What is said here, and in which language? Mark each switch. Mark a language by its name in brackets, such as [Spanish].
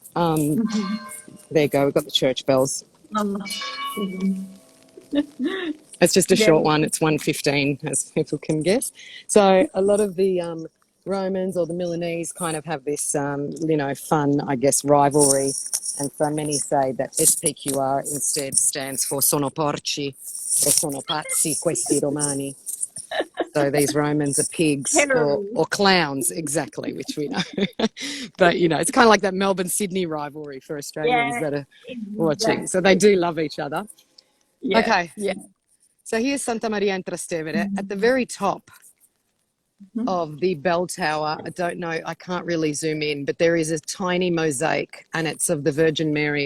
[English] There you go. We've got the church bells. Mhm. It's just a Yeah. short one. It's 1:15, as people can guess. So a lot of the Romans or the Milanese kind of have this, fun, I guess, rivalry. And so many say that SPQR instead stands for [Italian] Sono porci [English] or [Italian] sono pazzi questi Romani. [English] So these Romans are pigs Terrible. or clowns, exactly, which we know. But, it's kind of like that Melbourne-Sydney rivalry for Australians Yeah, that are watching. So they exactly. do love each other. Yeah, Okay, yeah. so here's Santa Maria in Trastevere. At the very top of the bell tower, I don't know, I can't really zoom in, but there is a tiny mosaic, and it's of the Virgin Mary.